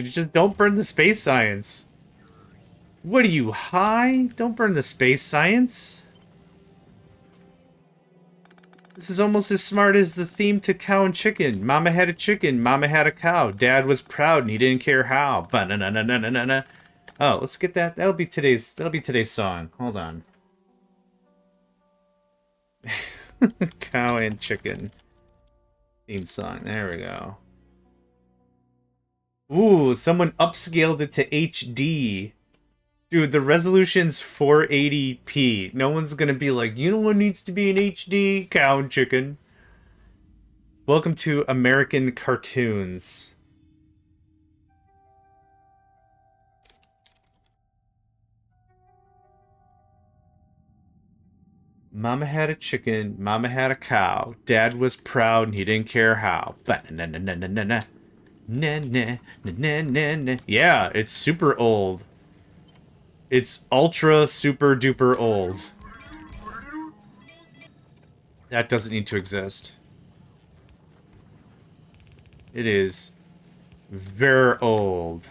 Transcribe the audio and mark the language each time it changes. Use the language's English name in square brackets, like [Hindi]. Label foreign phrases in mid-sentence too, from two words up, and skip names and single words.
[English] Just don't burn the space science. What are you, high? Don't burn the space science. This is almost as smart as the theme to Cow and Chicken. Mama had a chicken, Mama had a cow. Dad was proud and he didn't care how. Ba-na-na-na-na-na-na. Oh, let's get that. That'll be today's song. Hold on. Cow and Chicken theme song. There we go. Ooh, someone upscaled it to HD. Dude, the resolution's 480p. No one's gonna be like, you know what needs to be in HD? Cow and Chicken. Welcome to American cartoons. Mama had a chicken, Mama had a cow. Dad was proud and he didn't care how. Ba-na-na-na-na-na-na. Na-na-na-na-na-na. Yeah, it's super old. It's ultra super duper old. That doesn't need to exist. It is very old.